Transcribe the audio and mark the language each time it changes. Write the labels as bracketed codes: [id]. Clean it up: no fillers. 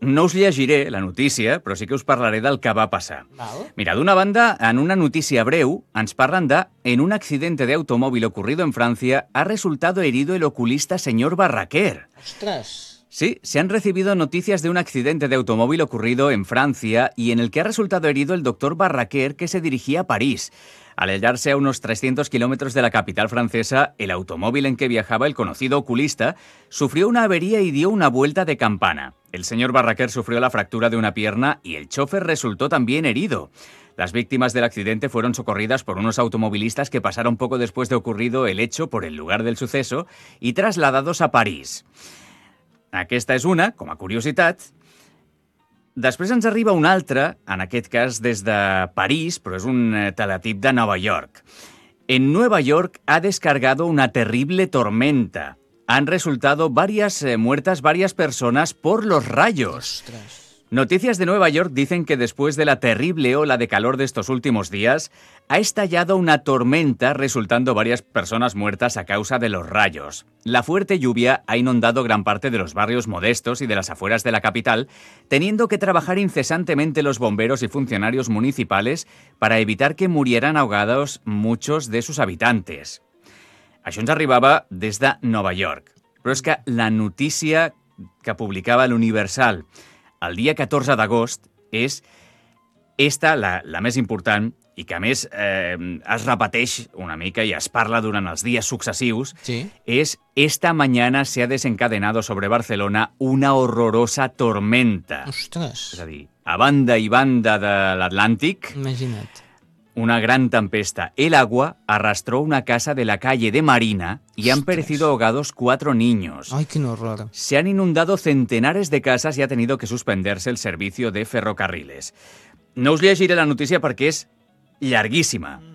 [ca] No us llegiré la notícia, però sí que us parlaré del que va passar. Val. Mira, d'una banda, en una notícia breu ens parlen de [es] en un accidente de automóvil ocurrido en Francia ha resultado herido el oculista señor Barraquer. ¡Ostras! Sí, se han recibido noticias de un accidente de automóvil ocurrido en Francia y en el que ha resultado herido el doctor Barraquer, que se dirigía a París. Al hallarse a unos 300 kilómetros de la capital francesa, el automóvil en que viajaba el conocido oculista sufrió una avería y dio una vuelta de campana. El señor Barraquer sufrió la fractura de una pierna y el chofer resultó también herido. Las víctimas del accidente fueron socorridas por unos automovilistas que pasaron poco después de ocurrido el hecho por el lugar del suceso y trasladados a París. [ca] Aquesta és una, com a curiositat. Després ens arriba una altra, en aquest cas des de París, però és un teletip de Nova York. [es] En Nueva York ha descargado una terrible tormenta. Han resultado varias muertas varias personas por los rayos. Ostras. Noticias de Nueva York dicen que después de la terrible ola de calor de estos últimos días, ha estallado una tormenta resultando varias personas muertas a causa de los rayos. La fuerte lluvia ha inundado gran parte de los barrios modestos y de las afueras de la capital, teniendo que trabajar incesantemente los bomberos y funcionarios municipales para evitar que murieran ahogados muchos de sus habitantes. [ca] Això ens arribava des de Nova York. Però és que la notícia que publicava l'Universal el dia 14 d'agost és esta la més important i que, a més, es repeteix una mica i es parla durant els dies successius. Sí. [es] És esta mañana se ha desencadenado sobre Barcelona una horrorosa tormenta. [ca] Ostres! És a dir, a banda i banda de l'Atlàntic. Imagina't. Una gran tempesta. [es] El agua arrastró una casa de la calle de Marina y han perecido ahogados 4 niños. ¡Ay, qué horror! Se han inundado centenares de casas y ha tenido que suspenderse el servicio de ferrocarriles. No os llegiré la noticia porque es larguísima.